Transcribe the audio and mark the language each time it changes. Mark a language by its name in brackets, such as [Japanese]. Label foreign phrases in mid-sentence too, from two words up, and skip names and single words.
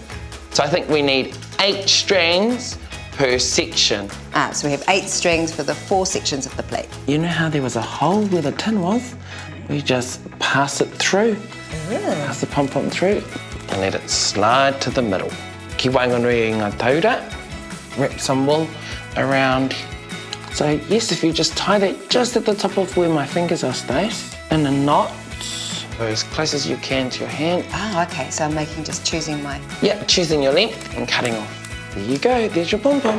[English] So I think we need 8 strands per section. So we have 8 strings for the 4 sections of the plate. You know how there was a hole where the tin was? We just pass it through, pass the pom-pom through, and let it slide to the middle. [Māori] Ki wainganui ngā taura, [English] wrap some wool around. So yes, if you just tie that just at the top of where my fingers are, Stace, in a knot, as close as you can to your hand. Oh, okay, so I'm choosing my... Yeah, choosing your length and cutting off. There you go, there's your pom-pom.